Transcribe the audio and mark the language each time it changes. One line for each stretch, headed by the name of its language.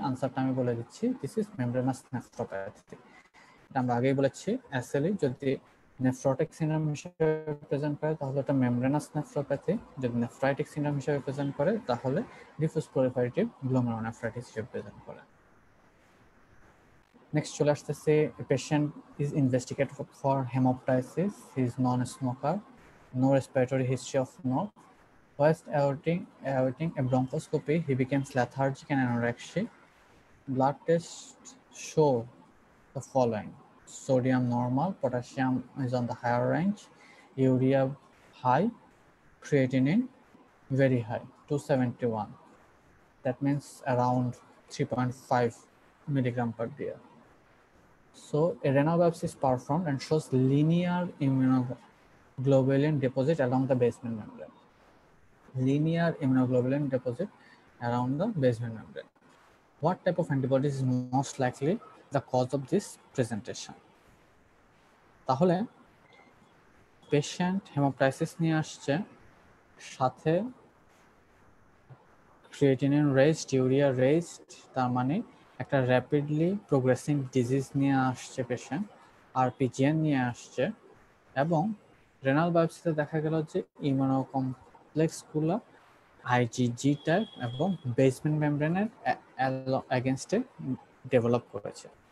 Bangla: আনসারটা আমি বলে দিচ্ছি,
English: This is membranous nephropathy.
Bangla: এটা আমরা আগেই বলেছি, অ্যাসেলি যদি নেফ্রোটিক সিনড্রোম হিসেবে প্রেজেন্ট করে তাহলে এটা মেমব্রেনাস নেফ্রোপ্যাথি, যদি নেফ্রাইটিক সিনড্রোম হিসেবে প্রেজেন্ট করে তাহলে ডিফিউজ প্রলিফারেটিভ গ্লোমেরুলোনেফ্রাইটিস হিসেবে প্রেজেন্ট করে।
English: next
Bangla: চলে আসতেছে,
English: Patient is investigated for haemoptysis, he is non smoker, no respiratory history of nose. Whilst awaiting a bronchoscopy, he became lethargic and anorexic. Blood tests show the following: sodium normal, potassium is on the higher range, urea high, creatinine very high, 271. That means around 3.5 milligram per day. So a renal biopsy is performed and shows linear immunoglobulin deposit along the basement membrane. Linear immunoglobulin deposit around the basement membrane. What type of antibodies is most likely the cause of this presentation?
Bangla: তাহলে patient হেমোপ্টাইসিস নিয়ে আসছে, সাথে creatinine raised, urea raised, তার মানে একটা rapidly progressing disease নিয়ে আসছে patient, আরপিজিএন নিয়ে আসছে, এবং রেনাল বায়োপসিতে দেখা গেল যে ইমিউনোকমপ্লেক্সগুলো আইজিজি টাইপ এবং বেসমেন্ট মেমব্রেনের এগেনস্টে ডেভেলপ করেছে।